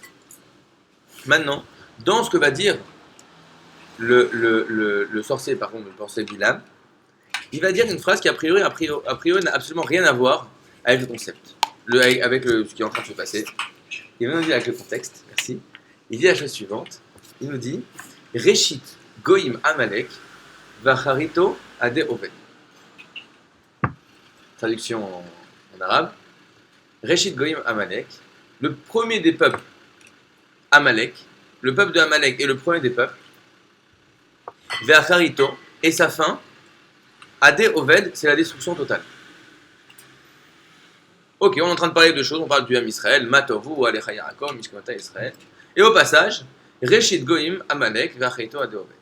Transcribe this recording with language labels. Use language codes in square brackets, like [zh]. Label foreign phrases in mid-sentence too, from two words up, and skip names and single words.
[fr] Maintenant, dans ce que va dire le sorcier, par contre, le sorcier Bilam, il va dire une phrase qui a priori n'a absolument rien à voir avec le concept, avec ce qui est en train de se passer. Il va nous dire avec le contexte, merci. Il dit la chose suivante, il nous dit « [he] ראשית גוים עמלק ואחריתו עדי אובד ». [fr] Traduction en arabe. [he] ראשית גוים עמלק, [fr] le premier des peuples, Amalek, le peuple de Amalek est le premier des peuples, Ve'acharito, et sa fin, [he] עדי אובד, [fr] c'est la destruction totale. Ok, on est en train de parler de choses, on parle du [he] עם ישראל, מטובו, אלך יעקב, משכותה ישראל, [fr] et au passage, [he] ראשית גוים, עמלק, ואחריתו, עדי אובד.